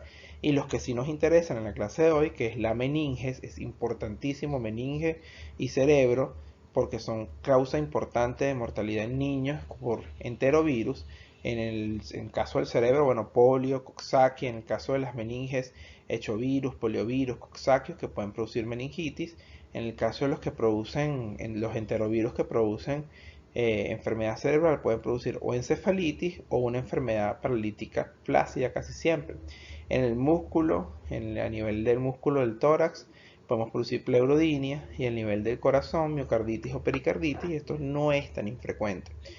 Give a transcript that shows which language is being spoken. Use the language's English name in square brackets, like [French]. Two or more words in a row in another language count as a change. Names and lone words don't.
[Spanish] Y los que sí nos interesan en la clase de hoy, que es la meninges, es importantísimo, meninge y cerebro, porque son causa importante de mortalidad en niños por enterovirus. En el caso del cerebro, bueno, polio, coxsackie; en el caso de las meninges, hechovirus, poliovirus, coxsackios, que pueden producir meningitis. En el caso de los que producen, en los enterovirus que producen enfermedad cerebral, pueden producir o encefalitis o una enfermedad paralítica flácida casi siempre. En el músculo, a nivel del músculo del tórax, podemos producir pleurodinia, y a nivel del corazón, miocarditis o pericarditis, y esto no es tan infrecuente.